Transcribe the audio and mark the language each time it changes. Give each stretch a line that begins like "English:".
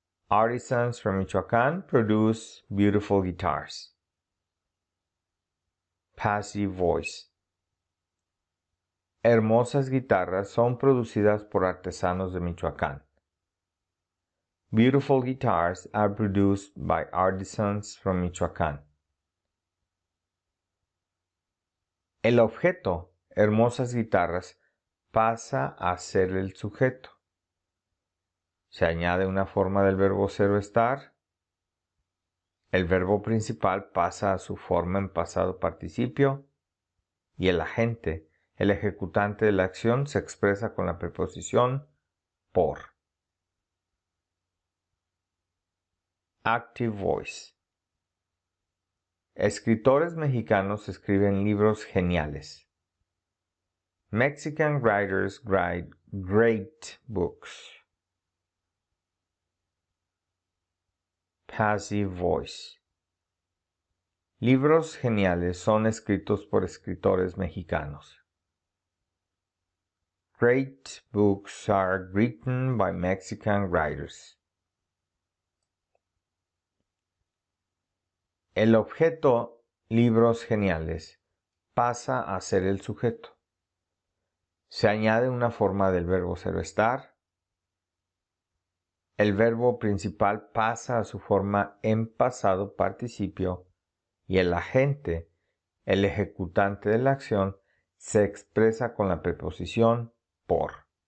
English: Artisans from Michoacán produce beautiful guitars. Passive voice.
Spanish: Hermosas guitarras son producidas por artesanos de Michoacán.
English: Beautiful guitars are produced by artisans from Michoacán.
Spanish: El objeto, hermosas guitarras, pasa a ser el sujeto. Se añade una forma del verbo ser o estar. El verbo principal pasa a su forma en pasado participio. Y el agente, el ejecutante de la acción, se expresa con la preposición por.
English: Active voice.
Spanish: Escritores mexicanos escriben libros geniales.
English: Mexican writers write great books. Passive voice.
Spanish: Libros geniales son escritos por escritores mexicanos.
English: Great books are written by Mexican writers.
Spanish: El objeto libros geniales pasa a ser el sujeto. Se añade una forma del verbo ser o estar. El verbo principal pasa a su forma en pasado participio y el agente, el ejecutante de la acción, se expresa con la preposición por.